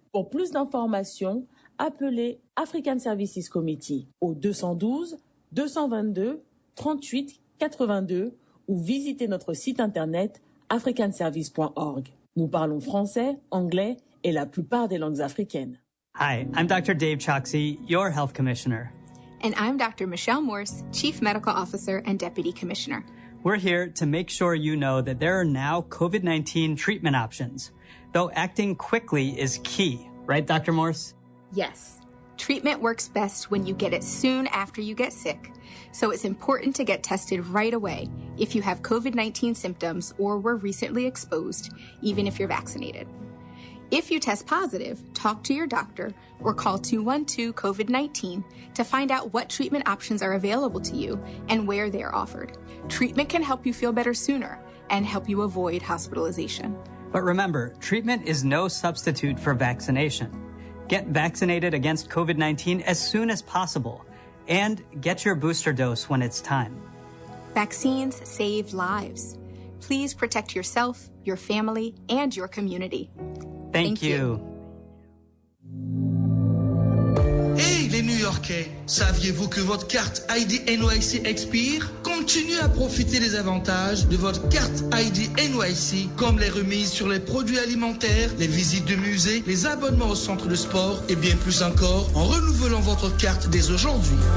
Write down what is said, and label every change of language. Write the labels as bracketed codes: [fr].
[fr] Pour plus d'informations, appelez African Services Committee au 212 222 38 82 ou visitez notre site internet africanservice.org. Nous parlons français, anglais et la plupart des langues africaines. [en] Hi, I'm Dr. Dave Choksi, your health commissioner. And I'm Dr. Michelle Morse, Chief Medical Officer and Deputy Commissioner. We're here to make sure you know that there are now COVID-19 treatment options, though acting quickly is key, right, Dr. Morse? Yes. Treatment works best when you get it soon after you get sick, so it's important to get tested right away if you have COVID-19 symptoms or were recently exposed, even if you're vaccinated. If you test positive, talk to your doctor or call 212-COVID-19 to find out what treatment options are available to you and where they are offered. Treatment can help you feel better sooner and help you avoid hospitalization. But remember, treatment is no substitute for vaccination. Get vaccinated against COVID-19 as soon as possible and get your booster dose when it's time. Vaccines save lives. Please protect yourself, your family, and your community. Thank you. [fr] Hey les New-Yorkais, saviez-vous que votre carte ID NYC expire? Compte Continuez à profiter des avantages de votre carte ID NYC, comme les remises sur les produits alimentaires, les visites de musées, les abonnements au centre de sport et bien plus encore en renouvelant votre carte dès aujourd'hui.